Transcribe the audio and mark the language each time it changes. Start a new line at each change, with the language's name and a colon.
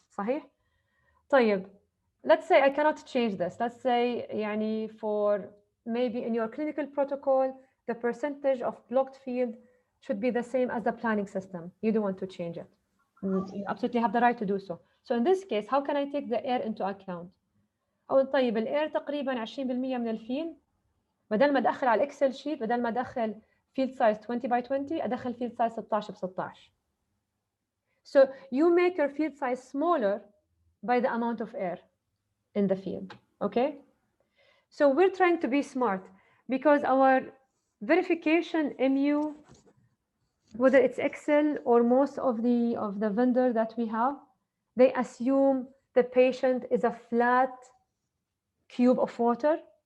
Arabic: صحيح؟ طيب,
English: let's say I cannot change this. Let's say يعني for maybe in your clinical protocol, the percentage of blocked field should be the same as the planning system. You don't want to change it. You absolutely have the right to do so. So in this case, how can I take the air into account?
Arabic: أقول طيب الاير تقريبا 20% من الفيل. بدل ما ادخل على الاكسل شيت، بدل ما ادخل
English: field size 20 by 20
Arabic: ادخل
English: field size 16
Arabic: ب 16.
English: So you make your field size smaller by the amount of air in the field. Okay? So we're trying to be smart because our verification MU, whether it's Excel or most of the vendor that we have, they assume the patient is a flat cube of water.